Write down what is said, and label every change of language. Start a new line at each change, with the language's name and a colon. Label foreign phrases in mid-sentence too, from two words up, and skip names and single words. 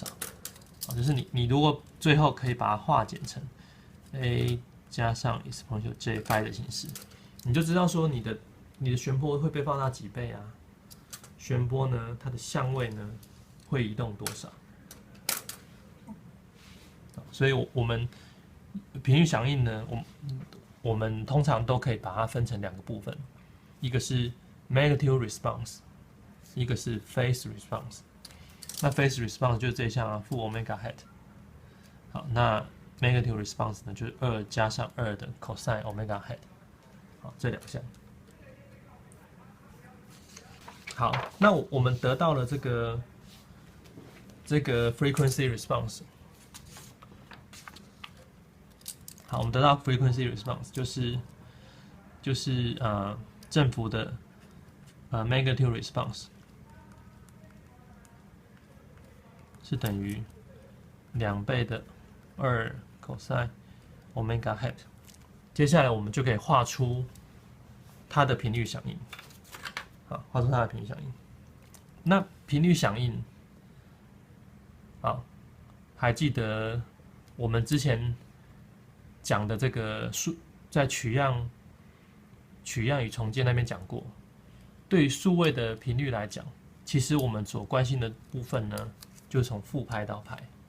Chinese: 就是你如果最後可以把它化簡成 a 加上
English: exponential j phi
Chinese: 的形式，你就知道說你的旋波會被放大幾倍啊？旋波呢，它的相位呢會移動多少？所以我們頻率響應呢，我們通常都可以把它分成兩個部分，一個是
English: magnitude response，
Chinese: 一個是
English: phase response。
Chinese: 那
English: phase response
Chinese: 就是這一項啊，負
English: omega head。
Chinese: 好，那
English: magnitude response
Chinese: 呢，就是2加上2的
English: cosine omega head。
Chinese: 好，這兩項。好，那我們得到了這個
English: frequency response。
Chinese: 好，我們得到
English: frequency response
Chinese: 就是振幅的
English: magnitude response
Chinese: 是等於2倍的2
English: cosine omega head。
Chinese: 接下來我們就可以畫出它的頻率響應。好，畫出它的頻率響應。那頻率響應，好，還記得我們之前講的這個在取樣與重建那邊講過，對於數位的頻率來講，其實我們所關心的部分呢，就是從負拍到拍。